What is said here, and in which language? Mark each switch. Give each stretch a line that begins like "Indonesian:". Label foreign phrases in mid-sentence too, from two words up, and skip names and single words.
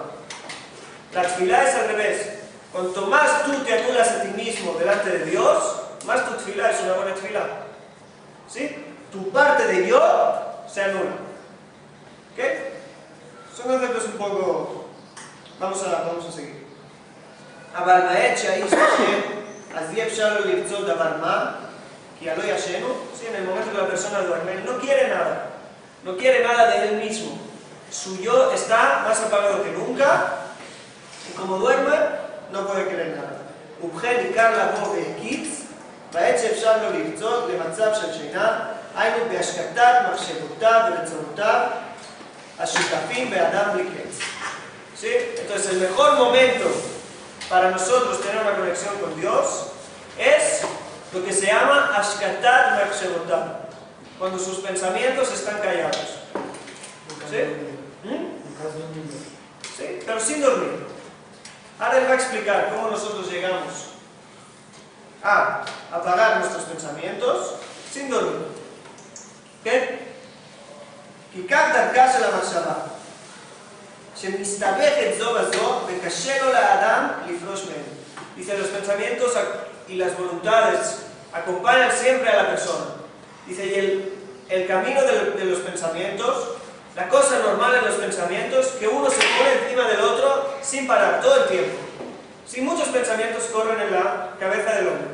Spanish: La tefilá es al revés. Cuanto más tú te anulas a ti mismo delante de Dios, más tu tefilá es una buena tefilá. ¿Sí? Tu parte de yo se anula. ¿Ok? Son conceptos un poco... Vamos a seguir.
Hebrew: אבל בעת שהאיש ישן, אז אי אפשר לו לרצות דבר מה, כי הלא ישנו,
Spanish: sí, en el momento que la persona duerme, no quiere nada de él mismo. Su yo está más apagado que nunca, y como duerme, no puede querer nada.
Hebrew: ובכן עיקר לבוא והקיץ, בעת שאפשר לו לרצות למצב של שינה, היינו בהשקטת מחשבותיו ורצונותיו, השותפים באדם בלי קץ.
Spanish: ¿Sí? Entonces el mejor momento para nosotros tener una conexión con Dios es lo que se llama
Hebrew: השקטת מחשבותיו,
Spanish: cuando sus pensamientos están callados. ¿Sí? ¿Sí? Pero sin dormir. Ahora él va a explicar cómo nosotros llegamos a apagar nuestros pensamientos sin dormir. ¿Ok?
Hebrew: כי כך דרכה של המחשבה, שמסתבכת זו בזו וקשה לו לאדם לפרוש מהם.
Spanish: Dice, los pensamientos y las voluntades acompañan siempre a la persona. Dice, y el camino de los pensamientos, la cosa normal en los pensamientos, que uno se pone encima del otro sin parar, todo el tiempo. Sí, muchos pensamientos corren en la cabeza del hombre.